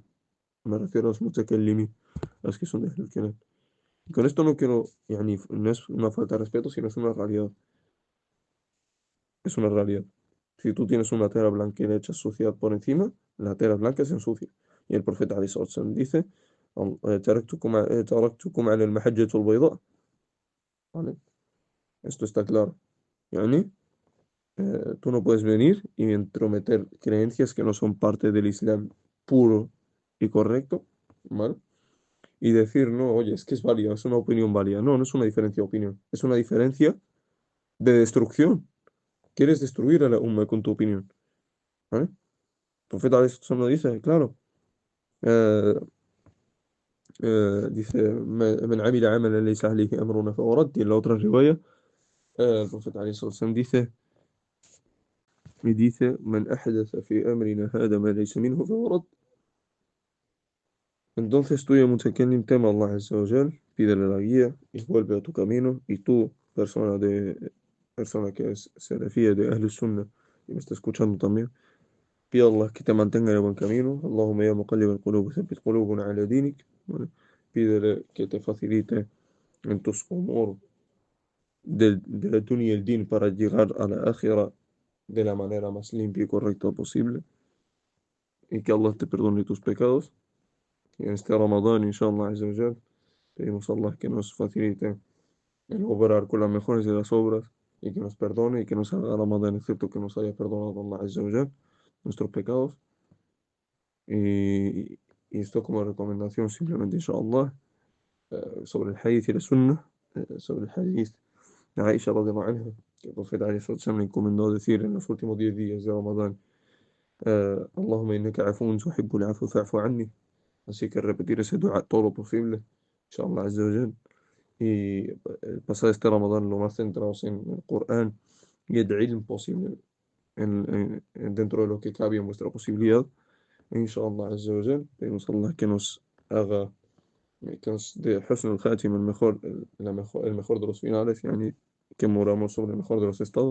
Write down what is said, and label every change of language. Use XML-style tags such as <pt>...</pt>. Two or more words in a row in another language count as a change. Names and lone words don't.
<es>Me refiero a los mutakallimin, a los que son de</es> <ar>أهل الكلام.</ar> <es>Y con esto no quiero, yani, no es una falta de respeto, sino es una realidad. Es una realidad. Si tú tienes una tela blanca y le echas suciedad por encima, la tela blanca se ensucia. Y el profeta Ali Sallallahu dice:</es> <ar>"تركتكم على المحجة البيضاء".</ar> <es>¿Vale? Esto está claro. Yani, tú no puedes venir y entrometer creencias que no son parte del Islam puro y correcto, ¿vale? Y decir: no, oye, es que es válida, es una opinión válida. No, no es una diferencia de opinión, es una diferencia de destrucción. Quieres destruir a la umma con tu opinión, ¿vale? El profeta eso lo dice, claro. Eh, dice:</es> <ar>"من عمل عملا ليس عليه أمرنا فهو رد".</ar> <es>Y en la otra riwaya, el profeta sallallahu dice: y dice,</es> <ar>من أحدث في أمرنا هذا ما ليس منه فهو رد.</ar> <es>Entonces tú,</es> <ar>يا متكلم,</ar> <es>tema a Allah</es> <ar>عز وجل,</ar> <es>pídele la guía y vuelve a tu camino. Y tú, persona que es salafía de</es> <ar>أهل السنة</ar> <es>y me está escuchando también, pide a Allah que te mantenga en el buen camino.</es> <ar>اللهم يا مقلب القلوب ثبت قلوبنا على دينك.</ar> <es>¿Vale? Pídele que te facilite en tus umur de la dunya y el din para llegar a la akhira de la manera más limpia y correcta posible. Y que Allah te perdone tus pecados. Y en este Ramadán,</es> <ar>إن شاء الله عز وجل,</ar> <es>pedimos a Allah que nos facilite el obrar con las mejores de las obras y que nos perdone y que nos haga Ramadán, excepto que nos haya perdonado</es> <ar>الله عز وجل</ar> <es>nuestros pecados. Y, y esto como recomendación simplemente, inshallah, sobre el hadith y la sunnah, sobre el hadith de Aisha</es> <ar>رضي الله عنها,</ar> <es>que el profeta</es> <ar>عليه الصلاة والسلام</ar> <es>le encomendó decir en los últimos 10 días de Ramadán,</es> <ar>اللهم إنك عفو تحب العفو فاعف عني.</ar> <es>Así que repetir ese dua todo lo posible,</es> <ar>إن شاء الله عز وجل.</ar> <es>Y pasar este Ramadán lo más centrados en el Corán y el ilm posible dentro de lo que cabe en vuestra posibilidad.</es> <ar>E إن شاء الله عز وجل,</ar> <es>pedimos a Allah que nos haga, que nos dé</es> <ar>حسن الخاتمة,</ar> <es>el mejor de los finales, yani, que moramos sobre el mejor de los estados.</es>